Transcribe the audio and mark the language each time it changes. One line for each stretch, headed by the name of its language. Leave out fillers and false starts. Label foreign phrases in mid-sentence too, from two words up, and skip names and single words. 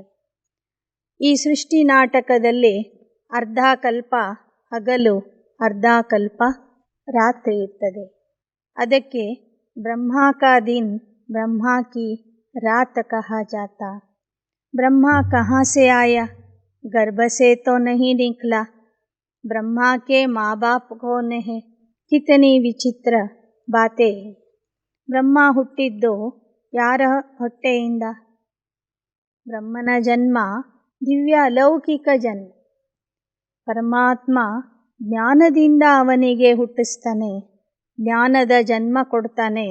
Kannada: ಈ ಸೃಷ್ಟಿ ನಾಟಕದಲ್ಲಿ ಅರ್ಧ ಕಲ್ಪ ಹಗಲು, ಅರ್ಧ ಕಲ್ಪ ರಾತ್ರಿ ಇರ್ತದೆ.
Hindi: ಅದಕ್ಕೆ ब्रह्मा का दिन ब्रह्मा की रात कहा जाता. ಬ್ರಹ್ಮಾ ಕहाँ से आया, गर्भ से तो नहीं निकला. ब्रह्मा के माँ बाप कौन है, कितनी विचित्र बातें.
Kannada: ಬ್ರಹ್ಮ ಹುಟ್ಟಿದ್ದು ಯಾರ ಹೊಟ್ಟೆಯಿಂದ? ಬ್ರಹ್ಮನ ಜನ್ಮ ದಿವ್ಯ ಅಲೌಕಿಕ ಜನ್ಮ. ಪರಮಾತ್ಮ ಜ್ಞಾನದಿಂದ ಅವನಿಗೆ ಹುಟ್ಟಿಸ್ತಾನೆ, ಜ್ಞಾನದ ಜನ್ಮ ಕೊಡ್ತಾನೆ.